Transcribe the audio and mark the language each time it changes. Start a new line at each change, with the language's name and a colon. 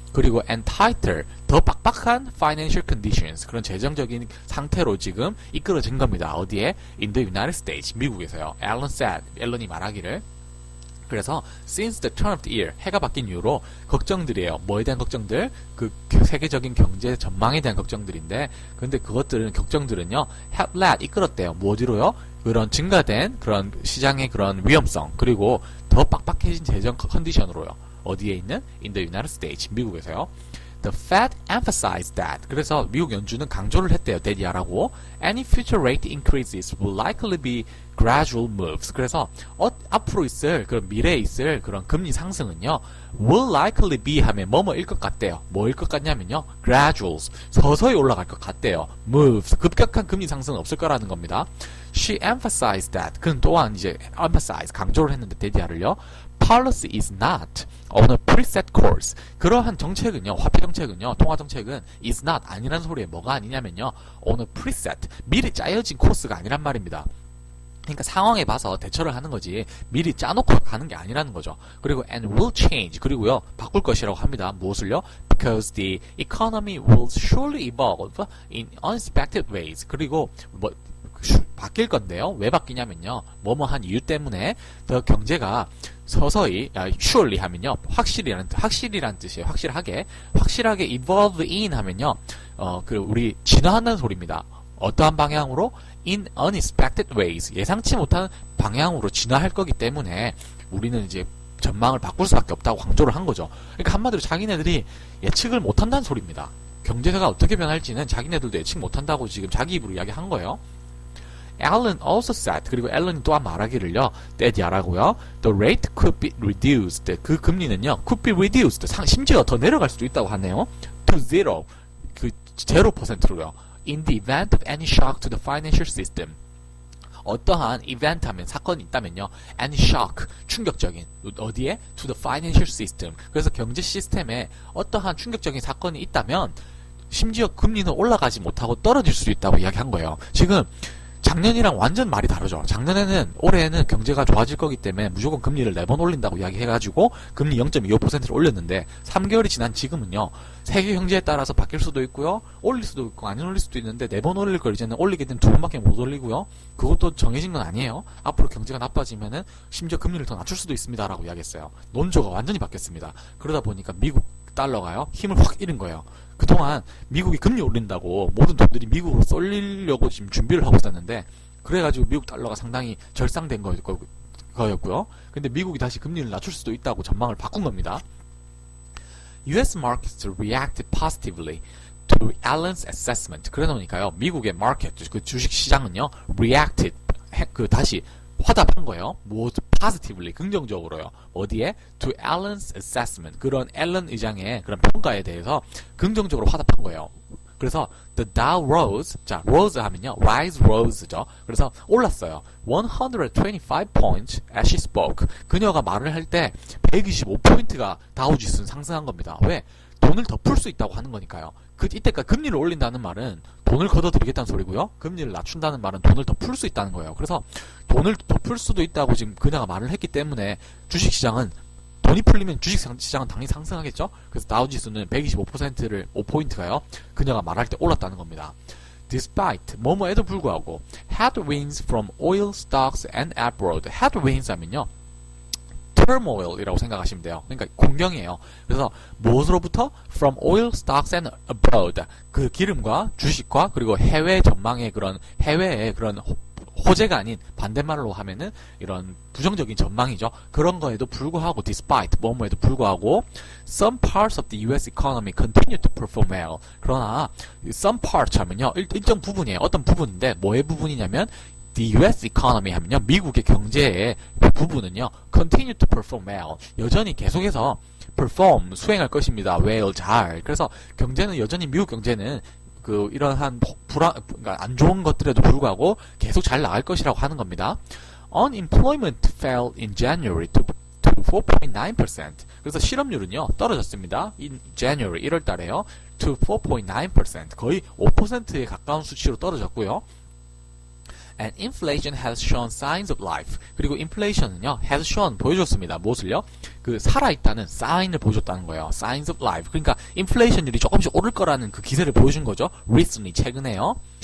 Korean: 그리고
English: and tighter,
Korean: 더 빡빡한
English: financial conditions,
Korean: 그런 재정적인 상태로 지금 이끌어진 겁니다. 어디에?
English: In the United States,
Korean: 미국에서요. 앨런이 말하기를.
English: 그래서 since the turn of the year,
Korean: 해가 바뀐 이후로 걱정들이에요. 뭐에 대한 걱정들? 세계적인 경제 전망에 대한 걱정들인데, 근데 걱정들은요,
English: have led,
Korean: 이끌었대요. 뭐지로요? 그런 증가된 그런 시장의 그런 위험성, 그리고 더 빡빡해진 재정 컨디션으로요. 어디에 있는?
English: In the United States,
Korean: 미국에서요.
English: The Fed emphasized that.
Korean: 그래서 미국 연준은 강조를 했대요. 대디아라고.
English: Any future rate increases will likely be gradual moves.
Korean: 그래서 앞으로 있을 그런 미래에 있을 그런 금리 상승은요,
English: will likely be
Korean: 하면 뭐뭐일 것 같대요. 뭐일 것 같냐면요, graduals, 서서히 올라갈 것 같대요. moves, 급격한 금리 상승은 없을 거라는 겁니다.
English: She emphasized that.
Korean: 그는 또한 이제
English: emphasize,
Korean: 강조를 했는데 대디아를요,
English: policy is not on a preset course.
Korean: 그러한 정책은요, 화폐 정책은요, 통화 정책은
English: is not,
Korean: 아니란 소리에 뭐가 아니냐면요,
English: on a preset,
Korean: 미리 짜여진 코스가 아니란 말입니다. 그러니까 상황에 봐서 대처를 하는 거지 미리 짜놓고 가는 게 아니라는 거죠. 그리고
English: and will change,
Korean: 그리고요 바꿀 것이라고 합니다. 무엇을요?
English: Because the economy will surely evolve in unexpected ways.
Korean: 그리고 바뀔 건데요. 왜 바뀌냐면요, 뭐뭐한 이유 때문에 더 경제가 서서히, surely 하면요, 확실이란 뜻이에요. 확실하게
English: evolve in
Korean: 하면요, 우리 진화한다는 소리입니다. 어떠한 방향으로?
English: In unexpected ways,
Korean: 예상치 못한 방향으로 진화할 거기 때문에 우리는 이제 전망을 바꿀 수밖에 없다고 강조를 한 거죠. 그러니까 한마디로 자기네들이 예측을 못한다는 소리입니다. 경제가 어떻게 변할지는 자기네들도 예측 못한다고 지금 자기 입으로 이야기한 거예요.
English: Allen also said,
Korean: 그리고 앨런이 또한 말하기를요, 대디아라고요,
English: the rate could be reduced,
Korean: 그 금리는요,
English: could be reduced,
Korean: 심지어 더 내려갈 수도 있다고 하네요.
English: to zero,
Korean: 0%로요.
English: in the event of any shock to the financial system.
Korean: 어떠한 이벤트 하면 사건이 있다면요. any shock, 충격적인. 어디에?
English: to the financial system.
Korean: 그래서 경제 시스템에 어떠한 충격적인 사건이 있다면 심지어 금리는 올라가지 못하고 떨어질 수도 있다고 이야기한 거예요. 지금 작년이랑 완전 말이 다르죠. 작년에는 올해는 경제가 좋아질 거기 때문에 무조건 금리를 4번 올린다고 이야기해가지고 금리 0.25%를 올렸는데 3개월이 지난 지금은요. 세계 경제에 따라서 바뀔 수도 있고요. 올릴 수도 있고 안 올릴 수도 있는데 4번 올릴 걸 이제는 올리게 되면 2번밖에 못 올리고요. 그것도 정해진 건 아니에요. 앞으로 경제가 나빠지면은 심지어 금리를 더 낮출 수도 있습니다라고 이야기했어요. 논조가 완전히 바뀌었습니다. 그러다 보니까 미국 달러가요. 힘을 확 잃은 거예요. 그동안 미국이 금리 올린다고 모든 돈들이 미국으로 쏠리려고 지금 준비를 하고 있었는데 그래가지고 미국 달러가 상당히 절상된 거였고요. 근데 미국이 다시 금리를 낮출 수도 있다고 전망을 바꾼 겁니다.
English: US markets reacted positively to Allen's assessment.
Korean: 그러다 보니까요. 미국의 마켓, 그 주식 시장은요. reacted, 다시 화답한 거예요. 뭐 positively, 긍정적으로요. 어디에?
English: to Allen's assessment.
Korean: 그런 앨런 의장의 그런 평가에 대해서 긍정적으로 화답한 거예요.
English: 그래서 the Dow rose.
Korean: 자, rose 하면요. rose죠. 그래서 올랐어요.
English: 125 points as she spoke.
Korean: 그녀가 말을 할 때 125포인트가 다우 지수는 상승한 겁니다. 왜? 돈을 더 풀 수 있다고 하는 거니까요. 이때까지 금리를 올린다는 말은 돈을 걷어들이겠다는 소리고요. 금리를 낮춘다는 말은 돈을 더 풀 수 있다는 거예요. 그래서 돈을 더 풀 수도 있다고 지금 그녀가 말을 했기 때문에 주식시장은 돈이 풀리면 주식시장은 당연히 상승하겠죠. 그래서 다우지수는 125%를 5포인트가요. 그녀가 말할 때 올랐다는 겁니다.
English: Despite
Korean: 뭐뭐에도 불구하고
English: headwinds from oil stocks and abroad.
Korean: headwinds 하면요. turmoil이라고 생각하시면 돼요. 그러니까 공경이에요. 그래서 무엇으로부터?
English: from oil stocks and abroad.
Korean: 그 기름과 주식과 그리고 해외 전망의 그런 해외의 그런 호재가 아닌 반대말로 하면은 이런 부정적인 전망이죠. 그런 거에도 불구하고
English: despite
Korean: 뭐뭐에도 불구하고
English: some parts of the US economy continue to perform well.
Korean: 그러나
English: some parts
Korean: 하면요. 일정 부분이에요. 어떤 부분인데 뭐의 부분이냐면
English: the US economy
Korean: 하면요. 미국의 경제의 부분은요.
English: continue to perform well.
Korean: 여전히 계속해서 perform, 수행할 것입니다. well, 잘. 그래서 경제는 여전히 미국 경제는 이러한 그러니까 안 좋은 것들에도 불구하고 계속 잘 나갈 것이라고 하는 겁니다.
English: Unemployment fell in January to 4.9%.
Korean: 그래서 실업률은요, 떨어졌습니다.
English: In January,
Korean: 1월 달에요.
English: to 4.9%.
Korean: 거의 5%에 가까운 수치로 떨어졌고요.
English: And inflation has shown signs of life.
Korean: 그리고 inflation은요,
English: has shown,
Korean: 보여줬습니다. 무엇을요? 살아있다는 sign을 보여줬다는 거예요.
English: signs of life.
Korean: 그러니까 inflation율이 조금씩 오를 거라는 그 기세를 보여준 거죠. recently, 최근에요.